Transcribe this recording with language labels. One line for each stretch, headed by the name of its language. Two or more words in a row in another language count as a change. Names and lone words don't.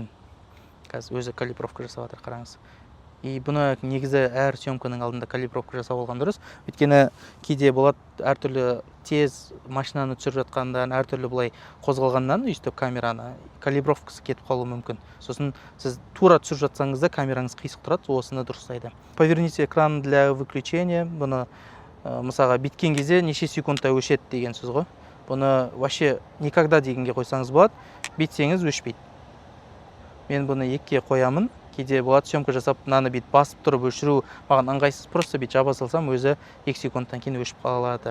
Kazakh: Қазір өзі калибровка жасап жатыр, қараңыз. Бұны негізі әр съемканың алдында калибровка жасап алған дұрыс. Өйткені кейде болады әртүрлі тез машинаны түсіріп жатқандан, әртүрлі былай қозғалғаннан, өйстіп камераны калибровкасы кетіп қалуы мүмкін. Сосын сіз тура түсіріп жатсаңыз да камераңыз қисық тұрады, осыны дұрыстайды.
Russian: Поверните экран для выключения.
Kazakh: Бұны мысалға биткен кезде неше секундта өшеді деген сөз ғой. Бұны
Russian: вообще никогда
Kazakh: дегенге қойсаңыз болады, битсеңіз өшпейді. Мен бұны 2-ке қоямын. Кейде болады съемка жасап, мынаны бит басып тұрып өшіру маған ыңғайсыз, просто бит жаба салсам, өзі 2 секундтан кейін өшіп қалады.